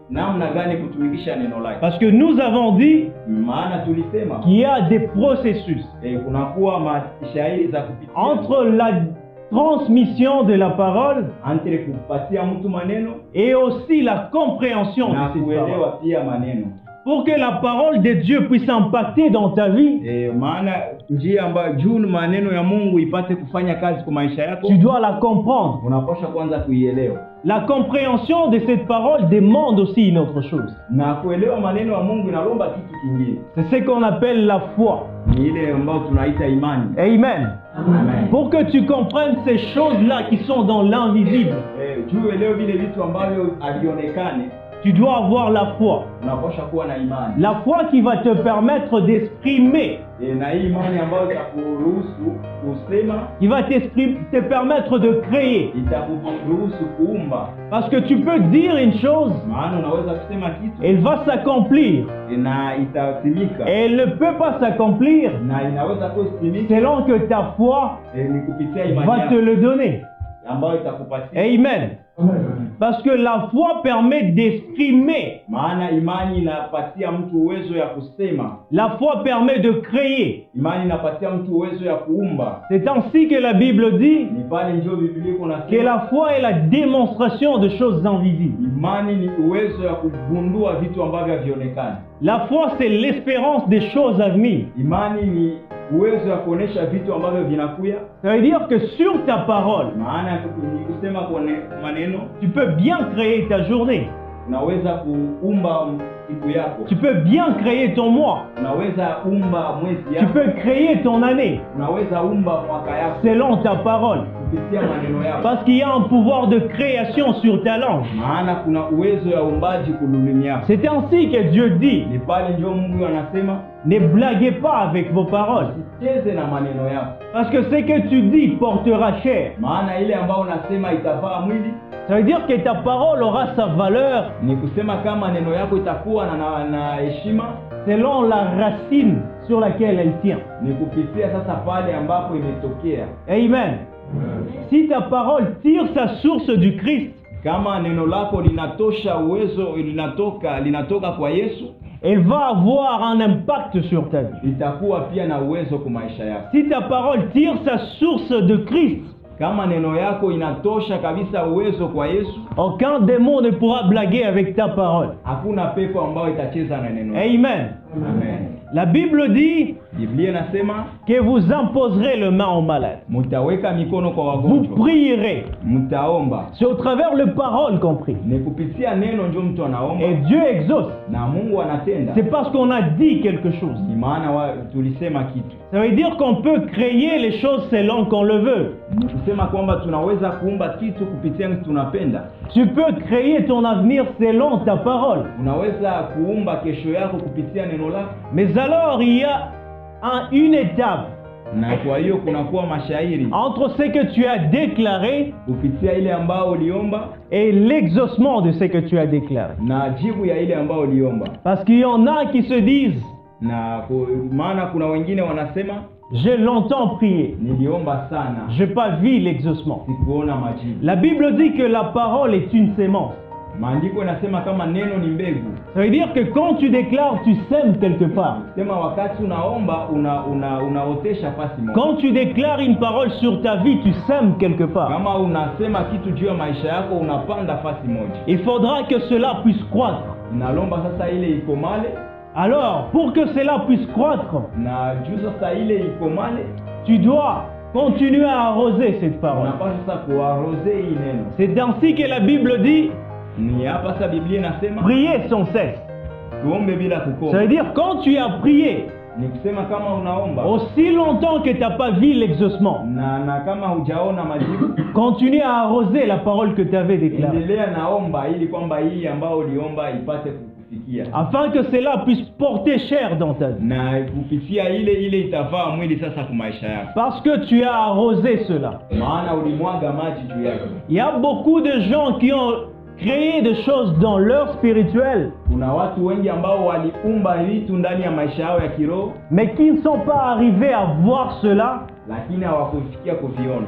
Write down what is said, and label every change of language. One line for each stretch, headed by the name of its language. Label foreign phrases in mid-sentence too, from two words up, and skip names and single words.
French: Parce que nous avons dit qu'il y a des processus entre la transmission de la parole et aussi la compréhension de cette parole. pour que la parole de Dieu puisse impacter dans ta vie,
Swahili: maana njia ambayo juu maneno ya Mungu ipate kufanya kazi kwa maisha yako,
French: tu dois la comprendre.
Swahili: unapaswa kwanza kuielewa.
French: La compréhension de cette parole demande aussi une autre chose.
Swahili: Na kuelewa maneno ya Mungu inalomba kitu kingine.
French: C'est ce qu'on appelle la foi.
Swahili: Ni ile ambayo tunaita imani. Amen. Amen.
French: Pour que tu comprennes ces choses-là qui sont dans l'invisible,
Swahili: Juu elewe vile vitu ambavyo havionekane,
French: tu dois avoir la foi.
Swahili: unapaswa kuwa na imani.
French: La foi qui va te permettre d'exprimer,
Swahili: Na hii imani ambayo itakuruhusu kusema,
French: qui va te permettre de créer.
Swahili: itakuruhusu kuumba.
French: Parce que tu peux dire une chose,
Swahili: Maana unaweza kusema kitu
French: elle va s'accomplir.
Swahili: na itatimika,
French: Et elle ne peut pas s'accomplir
Swahili: na inaweza kutimika
French: selon que ta foi
Swahili: ni kupitia imani
French: va te
Swahili: yako
French: le donner.
Swahili: ambayo itakupatia. Amen.
French: Parce que la foi permet d'exprimer.
Swahili: Maana imani inapatia mtu uwezo ya kusema.
French: La foi permet de créer.
Swahili: Imani inapatia mtu uwezo ya kuumba.
French: C'est ainsi que la Bible dit
Swahili: Ni pale ndio Biblia
French: que
Swahili: inasema
French: la foi est la démonstration de choses invisibles.
Swahili: imani ni uwezo ya kugundua vitu ambavyo havionekani.
French: La foi, c'est l'espérance des choses à venir.
Swahili: Imani ni uwezo ya kuonesha vitu ambavyo vinakuya.
French: Ça veut dire que sur ta parole,
Swahili: Maana ni kusema kwa maneno,
French: tu peux bien créer ta journée.
Swahili: unaweza kuumba siku yako.
French: Tu peux bien créer ton mois.
Swahili: Unaweza umba mwezi
French: Tu
Swahili: yako.
French: peux créer ton année
Swahili: Unaweza umba mwaka yako
French: selon ta parole.
Swahili: kupitia maneno yako.
French: Parce qu'il y a un pouvoir de création sur ta langue.
Swahili: Maana kuna uwezo ya uumbaji kululimi yako.
French: C'est ainsi que Dieu dit,
Swahili: Ni pale ndio Mungu anasema
French: ne blaguez pas avec vos paroles.
Swahili: cheze na maneno yako.
French: Parce que ce que tu dis portera chair.
Swahili: Maana ile ambayo unasema itavaa mwili.
French: Ça veut dire que ta parole aura sa valeur
Swahili: Ni kusema kama neno yako itakuwa na heshima,
French: selon la racine sur laquelle elle tient.
Swahili: ni kupitia sasa pale ambapo imetokea. Amen.
French: Si ta parole tire sa source du Christ,
Swahili: Kama neno lako linatosha uwezo, linatoka kwa Yesu,
French: elle va avoir un impact sur ta vie.
Swahili: itakuwa pia na uwezo kwa maisha yako.
French: Si ta parole tire sa source de Christ,
Swahili: Kama neno yako inatosha kabisa uwezo kwa Yesu,
French: aucun démon ne pourra blaguer avec ta parole.
Swahili: hakuna pepo ambayo itacheza na neno. Amen. Amen.
French: La Bible dit
Swahili: Biblia inasema
French: que vous imposerez le main aux malades.
Swahili: mtaweka mikono kwa
French: Vous
Swahili: wagonjwa,
French: prierez.
Swahili: mtaomba.
French: C'est au travers le parole qu'on prie.
Swahili: Ni kupitia neno ndio mtu anaomba
French: Et Dieu exauce.
Swahili: na Mungu anatenda.
French: C'est parce qu'on a dit quelque chose.
Swahili: Ni maana tulisema kitu.
French: Ça veut dire qu'on peut créer les choses selon qu'on le veut.
Swahili: Ni kusema kwamba tunaweza kuumba kitu kupitia tunapenda.
French: Tu peux créer ton avenir selon ta parole.
Swahili: Unaweza kuumba kesho yako kupitia neno lako.
French: Mais alors il y a une étape
Swahili: Na kwa hiyo kunakuwa mashairi
French: entre ce que tu as déclaré
Swahili: kupitia ile ambao uliomba
French: et l'exaucement de ce que tu as déclaré.
Swahili: na jibu ya ile ambao uliomba.
French: Parce qu'il y en a qui se disent,
Swahili: Na maana kuna wengine wanasema
French: j'ai longtemps prié,
Swahili: niliomba sana,
French: je n'ai pas vu l'exaucement.
Swahili: sikuona majibu.
French: La Bible dit que la parole est une sémence.
Swahili: Maandiko yanasema kama neno ni mbegu.
French: Ça veut dire que quand tu déclares, tu sèmes quelque part.
Swahili: Sema wakati unaomba unaotesha fasi moja.
French: Quand tu déclares une parole sur ta vie, tu sèmes quelque part.
Swahili: Kama unasema kitu juu ya maisha yako unapanda fasi moja.
French: Il faudra que cela puisse croître.
Swahili: Nalomba sasa ile ikomale,
French: Alors, pour que cela puisse croître,
Swahili: na juu sasa ile ikomale
French: tu dois continuer à arroser cette parole.
Swahili: unapaswa sasa kuarroze hii neno.
French: C'est ainsi que la Bible dit,
Swahili: Ni hapa sasa Biblia inasema
French: prier sans cesse.
Swahili: tuombe bila
French: Ça
Swahili: kukoma.
French: veut dire quand tu as prié,
Swahili: Ni kusema kama unaomba
French: aussi longtemps que tu n'as pas vu l'exaucement,
Swahili: na kama hujaona majibu,
French: continue à arroser la parole que tu avais déclarée,
Swahili: endelea naomba ili kwamba hii ambao uliomba ipate kukufikia.
French: afin que cela puisse porter chair dans ta vie.
Swahili: Na kupitia ile itavaa mwili sasa kwa maisha yako.
French: Parce que tu as arrosé cela.
Swahili: Maana ulimwaga maji juu yake.
French: Il y a beaucoup de gens qui ont créé des choses dans leur spirituel,
Swahili: Kuna watu wengi ambao waliumba vitu ndani ya maisha yao ya kiroho,
French: mais qui ne sont pas arrivés à voir cela
Swahili: lakini hawakufikia kuviona.